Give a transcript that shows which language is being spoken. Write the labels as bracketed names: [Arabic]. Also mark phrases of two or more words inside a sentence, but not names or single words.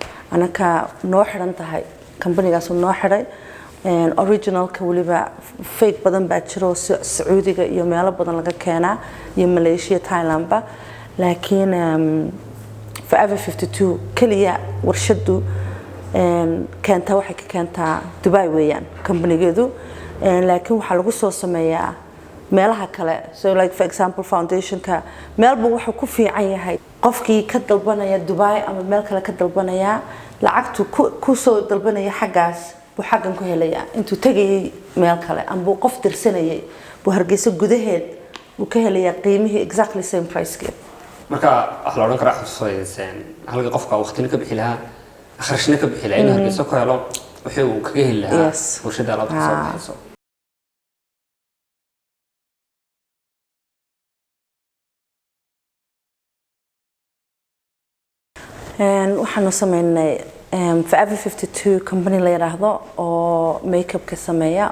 [Somali] anaka noo xiran tahay companygaas noo xiray originalka waliba fake badan baa jiro Sacuudiga iyo meelo badan laga keenaa iyo Malaysia Thailand ba laakiin Forever 52 kaliya warshadu keenta waxay ka keentaa Dubai weeyaan companygeedu laakiin waxa lagu soo sameeyaa meelaha kale [English] so like for example [Somali] foundationka meelba wuxuu ku fiican yahay qofkii ka dalbanaya Dubai ama meel kale ka dalbanaya lacagtu ku soo dalbanaya xagaas buu xagan ku helaya intuu tagay meel kale ama qof dirsanayay buu Hargeysa gudaheed buu ka helaya qiimihii [English] exactly same price [Somali] ke marka wax la oran karo xusuusan halka qofka waqtiga ka bixi lahaa akhrishna ka bixi lahaa in Hargeysa ku helo wuxuu kaga heli lahaa warshada alaabta soo baxayso waxaanu sameynay Forever 52 company la yiraahdo oo makeup ka sameeya